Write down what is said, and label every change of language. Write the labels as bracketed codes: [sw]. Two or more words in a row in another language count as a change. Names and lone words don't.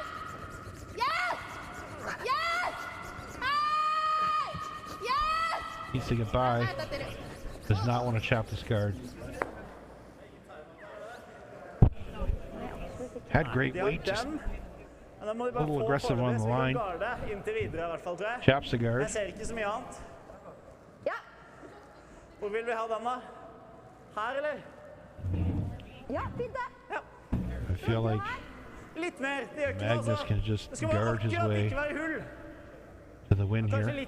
[en] Yes! Yes! Hi! Yes! Needs to get by. Does not want to chop this guard. Had great weight, just a little aggressive on the line. Chaps the guard. [no] Jeg ser ikke så mye annet. Ja. Hvor vil vi ha den da? Her eller? Ja, fint det. Ja. [en] I feel like [no] Litt mer, det gjør ikke noe [en] Magnus [no] altså. [en] can just [no] Det skal være [en] guard his [no] akkurat [en] way [no] ikke være hull. [en] to the win [no] Kanskje [en] here.